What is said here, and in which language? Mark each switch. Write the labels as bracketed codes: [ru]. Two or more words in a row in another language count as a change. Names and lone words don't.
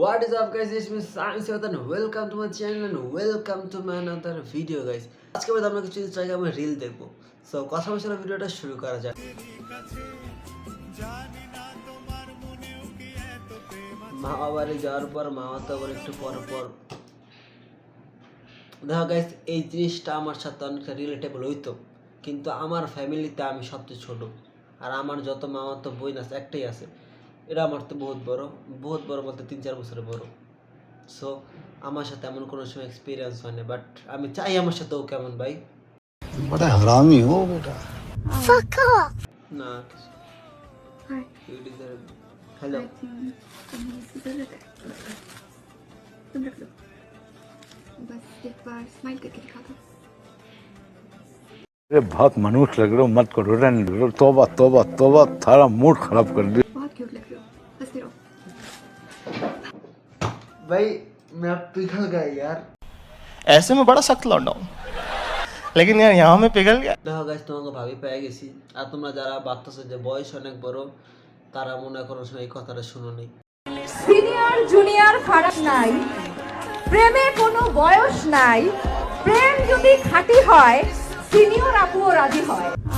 [en] What is up guys, it's me Sam Seth and welcome to my channel and welcome to my another video guys. [bn] আজকে আমরা কিছু ইনস্টাগ্রামে রিল দেখব। সো কথা বলছি না, ভিডিওটা শুরু করা যাক। মামা বাড়ি যাওয়ার পর মামা তো আবার একটু পর পর দেখো গাইস, এই জিনিসটা আমার সাথে অনেকটা রিলেটেবল হইতো, কিন্তু আমার ফ্যামিলিতে আমি সবচেয়ে ছোট আর আমার যত মামা তো বোন আছে একটাই আছে, এরা আমার তো বহুত বড় বলতে 3-4 বছরের বড়। সো আমার সাথে এমন কোনো সময় এক্সপিরিয়েন্স হয় না, বাট আমি চাই আমার সাথেও কেমন ভাই [hi] बड़ा हरामी हो बेटा। [bn] না হ্যালো [hi] तुम रख लो, बस एक बार स्माइल करके दिखा दो। अरे बहुत मनुष्य लग रहे हो, मत करो, रहने दो। तौबा तौबा तौबा, थारा मूड खराब कर दिया। बहुत क्यूट लग रहे हो, हंसते रहो। भाई मैं अब पिघल गया यार। ऐसे में बड़ा सख्त लौंडा हूं, लेकिन यार यहाँ में पिघल गया। [bn] দেখো গাইস, তোমাকে ভাবি পেয়ে গেছি, আর তোমরা যারা ভাবতেছো যে বয়স অনেক বড় তারা মনে করো এই কথাটা শুনো নেই। [en] senior junior [bn] ফারাক নাই, প্রেমে কোনো বয়স নাই। প্রেম যদি খাঁটি হয়, সিনিয়র আপুও রাজি হয়।